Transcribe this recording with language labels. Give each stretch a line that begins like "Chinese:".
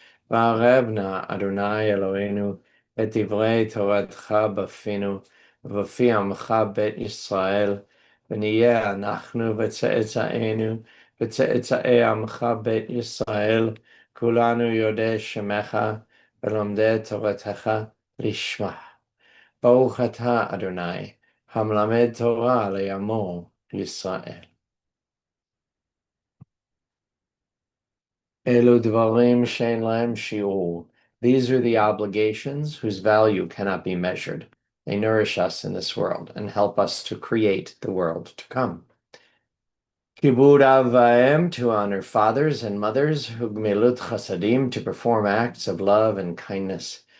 Hebrew: Va'arev na Adonai Eloheinu et divrei Toratcha b'finu, v'fi amcha bet Yisrael, v'niyeh anachnu v'tze'etzaenu, וצאצאי עמך בית ישראל, כולנו יודעי שמך ולומדי תורתך לשמה. ברוך אתה, אדוני, המלמד תורה לעמו ישראל. אלו דברים שאין להם שיעור.
English: These are the obligations whose value cannot be measured. They nourish us in this world and help us to create the world to come. Kibud Av V'Em, to honor fathers and mothers, Hugmilut Chasadim, to perform acts of love and kindness.